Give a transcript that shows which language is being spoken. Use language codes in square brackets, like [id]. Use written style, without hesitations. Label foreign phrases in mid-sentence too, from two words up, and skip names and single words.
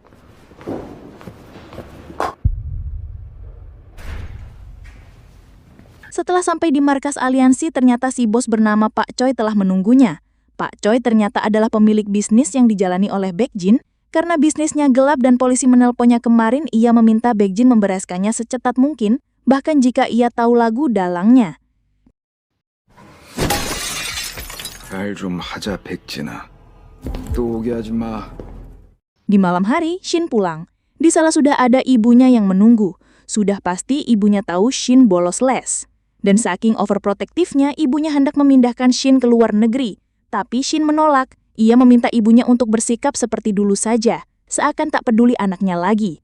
[id] Setelah sampai di markas aliansi, ternyata si bos bernama Pak Choi telah menunggunya. Pak Choi ternyata adalah pemilik bisnis yang dijalani oleh Baekjin. Karena bisnisnya gelap dan polisi menelponnya kemarin, ia meminta Baekjin membereskannya secepat mungkin, bahkan jika ia tahu lagu dalangnya. [ko] 말 좀 하자, 백진아. 또 오게 하지 마. [id] Di malam hari, Shin pulang. Di sana sudah ada ibunya yang menunggu. Sudah pasti ibunya tahu Shin bolos les. Dan saking overprotektifnya, ibunya hendak memindahkan Shin ke luar negeri. Tapi Shin menolak. Ia meminta ibunya untuk bersikap seperti dulu saja, seakan tak peduli anaknya lagi.